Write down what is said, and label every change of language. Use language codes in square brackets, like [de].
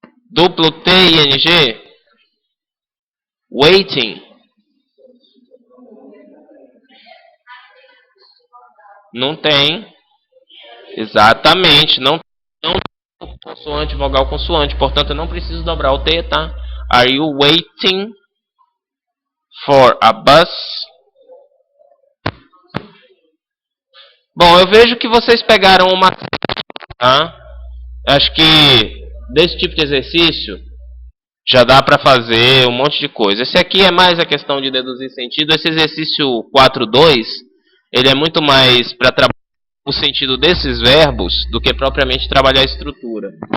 [pt] Duplo T I N G. [en] Waiting. [pt] Não tem. Exatamente. Não tem consoante, vogal, consoante. Portanto, eu não preciso dobrar o T, tá? [en] Are you waiting for a bus? [pt] Bom, eu vejo que vocês pegaram uma... Tá? Acho que desse tipo de exercício já dá para fazer um monte de coisa. Esse aqui é mais a questão de deduzir sentido. Esse exercício 4.2, ele é muito mais para trabalhar o sentido desses verbos do que propriamente trabalhar a estrutura.